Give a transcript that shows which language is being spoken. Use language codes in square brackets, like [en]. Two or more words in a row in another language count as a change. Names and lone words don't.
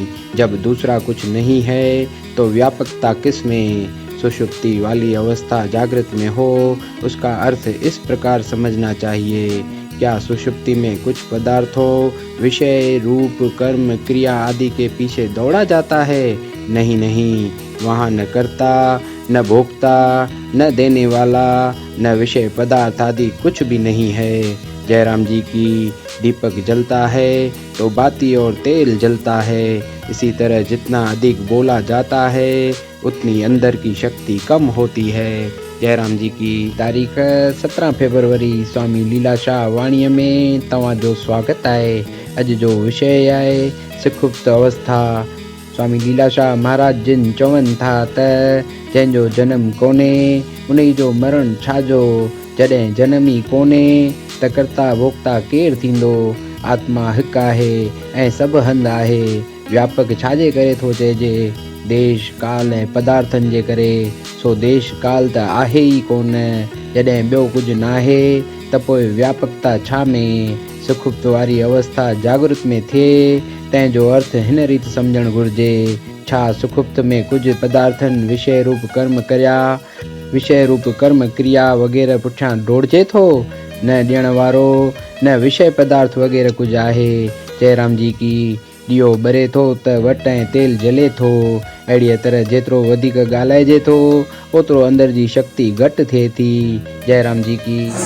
[hi] जब दूसरा कुछ नहीं है तो व्यापकता किस में? सुषुप्ति वाली अवस्था जागृत में हो, उसका अर्थ इस प्रकार समझना चाहिए। क्या सुषुप्ति में कुछ पदार्थों, विषय, रूप, कर्म, क्रिया आदि के पीछे दौड़ा जाता है? नहीं नहीं, वहाँ न कर्ता, न भोक्ता, न देने वाला, न विषय पदार्थ आदि कुछ भी नहीं है। जयराम जी की दीपक जलता है तो बाती और तेल जलता है। इसी तरह जितना अधिक बोला जाता है उतनी अंदर की शक्ति कम होती है। [sd] जयराम जी की तारीख 17 फरवरी स्वामी लीलाशाह वाणी में तव्हांजो स्वागत आहे। अॼु जो विषय आहे सुषुप्त अवस्था। स्वामी लीलाशाह महाराज जिन चवनि था त जंहिंजो जनम कोन्हे उन जो मरण छाजो। जॾहिं जनम ई कोन्हे त कर्ता भोक्ता केरु थींदो। आत्मा हिकु आहे ऐं सभु हंधि आहे। व्यापक छाजे करे थो चइजे? देश काल ऐं पदार्थनि जे करे। सो देश काल त आहे ई कोन। जॾहिं ॿियो कुझु नाहे त पोइ व्यापकता छा में? सुषुप्त वारी अवस्था जागृत में थिए तंहिंजो अर्थ हिन रीति सम्झणु घुरिजे। छा सुषुप्त में कुझु पदार्थनि विषय रूप कर्म क्रिया वग़ैरह पुठियां दौड़िजे थो? न ॾियण वारो न विषय पदार्थ वग़ैरह कुझु आहे। जयराम जी की ॾियो ॿरे थो त वट ऐं तेल जले थो। अहिड़ीअ तरह जेतिरो वधीक ॻाल्हाइजे थो ओतिरो अंदर जी शक्ति घटि थिए थी। जयराम जी की